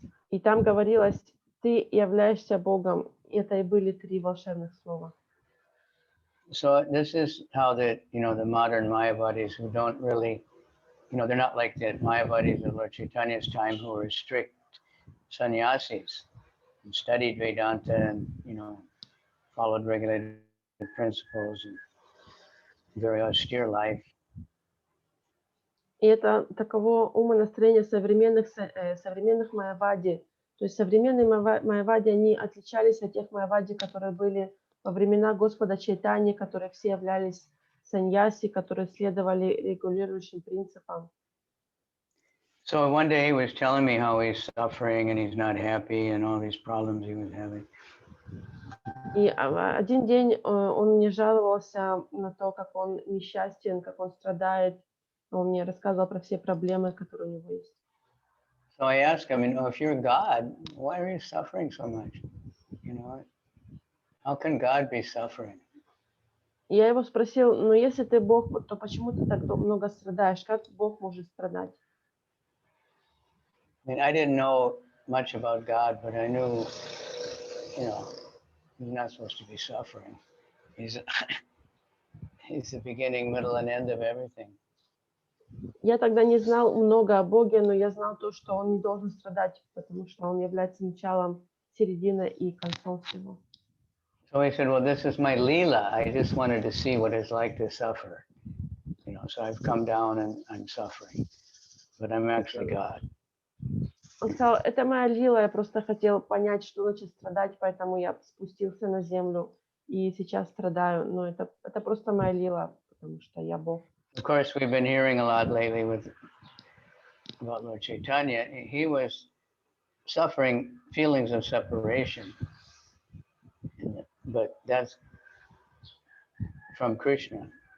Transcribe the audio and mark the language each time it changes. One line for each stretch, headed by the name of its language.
Russian: И там говорилось, ты являешься Богом. И это и были три волшебных слова.
English: So this is how the modern Mayavadis who don't really, they're not like the Mayavadis of Lord Chaitanya's time who were strict sannyasis and studied Vedanta and, followed regulated principles. very austere life.
Russian: И это таково умонастроение современных майявади. То есть современные майявади, они отличались от тех майявади, которые были во времена Господа Чайтаньи, которые все являлись саньяси, которые следовали регулирующим принципам.
English: So one day he was telling me how he's suffering and he's not happy and all these problems he was having.
Russian: И один день он мне жаловался на то, как он несчастен, как он страдает. Он мне рассказывал про все проблемы, которые у него есть.
English: So I asked him, if you're God, why are you suffering so much? How can God be suffering?
Russian: Я его спросил, ну если ты Бог, то почему ты так много страдаешь? Как Бог может страдать?
English: I didn't know much about God, but I knew, he's not supposed to be suffering. He's the beginning, middle, and end of everything.
Russian: Я тогда не знал много о Боге, но я знал то, что он не должен страдать, потому что он является началом, серединой и концом всего.
English: So he said, well, this is my lila. I just wanted to see what it's like to suffer. So I've come down and I'm suffering, but I'm actually God.
Russian: Он сказал, это моя лила, я просто хотел понять, что значит страдать, поэтому я спустился на землю и сейчас страдаю. Но это просто моя лила, потому что я Бог.
English: Of course, we've been hearing a lot lately about Lord Chaitanya. He was suffering feelings of separation, but that's from Krishna.